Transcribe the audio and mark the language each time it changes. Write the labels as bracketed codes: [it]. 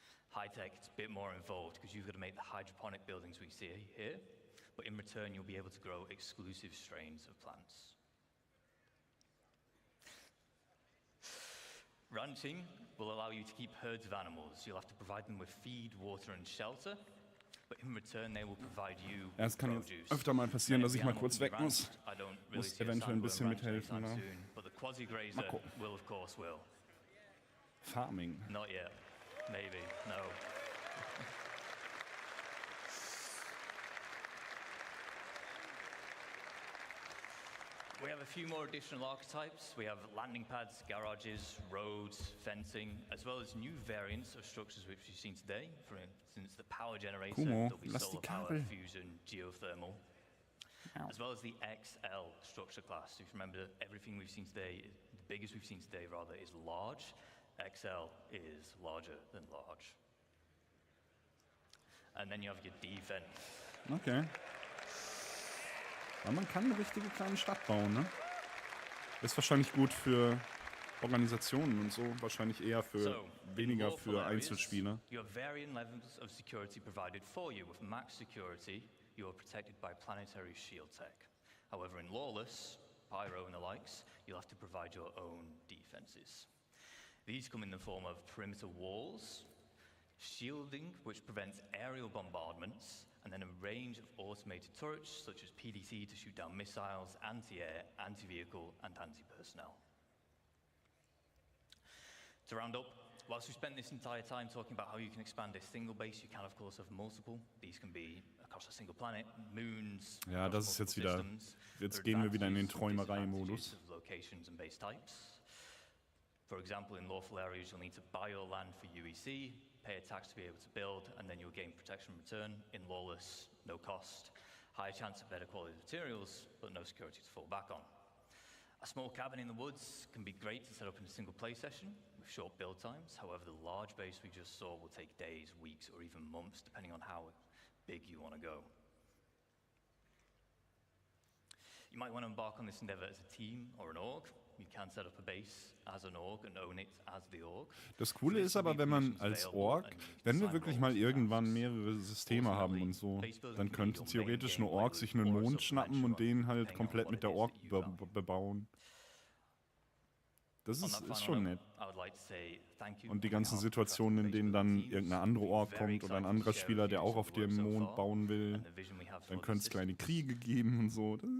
[en] High-tech, it's a bit more involved because you've got to make the hydroponic buildings we see here, but in return you'll be able to grow exclusive strains of plants. Ranching will allow you to keep herds of animals. You'll have to provide them with feed, water and shelter, but in return they will provide you [de] es kann öfter mal passieren, dass ich mal kurz weg muss. Muss eventuell ein bisschen mithelfen. [en] But the quasi-grazer will of course will. Farming. Not yet. Maybe. No. We have a few more additional archetypes. We have landing pads, garages, roads, fencing, as well as new variants of structures which we've seen today. For instance, the power generator, there'll be solar power, fusion, geothermal. as well as the XL structure class. If you remember, everything we've seen today, the biggest we've seen today rather, is large. XL is larger than large. And then you have your defense. Okay. [de] Aber man kann eine richtige kleine Stadt bauen, ne? Ist wahrscheinlich gut für Organisationen und so, wahrscheinlich eher für weniger für Einzelspieler. [en] You have varying levels of security provided for you. With max security, you are protected by planetary shield tech. However, in lawless, pyro and the likes, you'll have to provide your own defenses. These come in the form of perimeter walls, shielding, which prevents aerial bombardments, and then a range of automated turrets, such as PDC to shoot down missiles, anti-air, anti-vehicle, and anti-personnel. To round up, whilst we spent this entire time talking about how you can expand a single base, you can of course have multiple. These can be across a single planet, moons. [de] Ja, das ist jetzt wieder. Jetzt gehen wir wieder in den Träumerei-Modus. [en] Locations and base types. For example, in lawful areas, you'll need to buy your land for UEC, pay a tax to be able to build, and then you'll gain protection in return. In lawless, no cost, higher chance of better quality materials, but no security to fall back on. A small cabin in the woods can be great to set up in a single play session with short build times. However, the large base we just saw will take days, weeks, or even months, depending on how big you want to go. You might want to embark on this endeavor as a team or an org. You can set up a base as an org and own it as the org. [de] Das Coole ist aber, wenn man als Org, wenn wir wirklich mal irgendwann mehrere Systeme haben und so, dann könnte theoretisch eine Org sich einen Mond schnappen und den halt komplett mit der Org bebauen. Das ist schon nett. Und die ganzen Situationen, in denen dann irgendeine andere Org kommt oder ein anderer Spieler, der auch auf dem Mond bauen will, dann könnte es kleine Kriege geben und so.